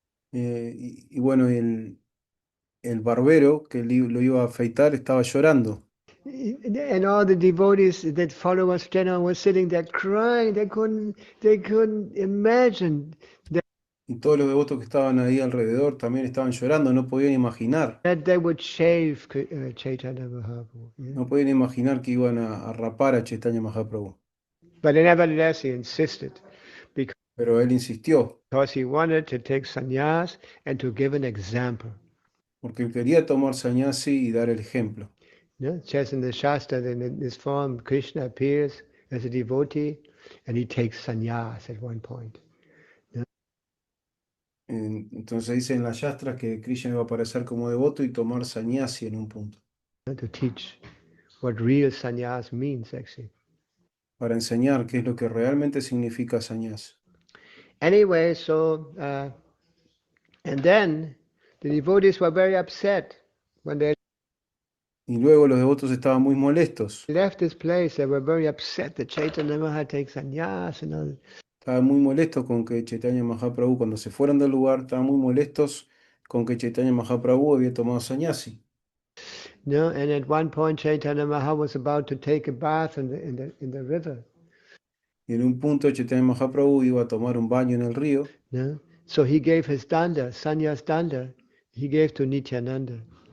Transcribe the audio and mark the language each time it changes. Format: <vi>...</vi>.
<es>Y bueno, el barbero que lo iba a afeitar estaba llorando.</es> <en>And all the devotees that follow us were sitting there crying. They couldn't imagine</en> <es>Y todos los devotos que estaban ahí alrededor también estaban llorando, no podían imaginar,</es> <en>that they would shave Chaitanya Mahaprabhu. Yeah?</en> <es>no podían imaginar que iban a rapar a Chaitanya Mahaprabhu.</es> <en>But nevertheless, he insisted</en> <es>Pero él insistió,</es> <en>because he wanted to take sannyas and to give an example.</en> <es>porque él quería tomar sannyasi y dar el ejemplo.</es> <en>Yeah? It says in the Shastra that in this form, Krishna appears as a devotee and he takes sannyas at one point.</en> <es>Entonces dice en la Yastra que Krishna iba a aparecer como devoto y tomar sannyasi en un punto,</es> <en>To teach what real sannyas means, actually.</en> <es>para enseñar qué es lo que realmente significa sannyasi.</es> <en>Anyway, so, and then the devotees were very upset when they</en> <es>Y luego los devotos estaban muy molestos,</es> <en>left this place. They were very upset that Chaitanya Mahaprabhu takes sannyas and all.</en> <es>estaban muy molestos con que Chaitanya Mahaprabhu, cuando se fueron del lugar, estaban muy molestos con que Chaitanya Mahaprabhu había tomado sannyasi.</es> <en>No, and at one point Chaitanya Mahaprabhu was about to take a bath in the river.</en> <es>Y en un punto Chaitanya Mahaprabhu iba a tomar un baño en el río,</es> <en>No? So he gave his danda, sannyas danda, he gave to Nityananda</en>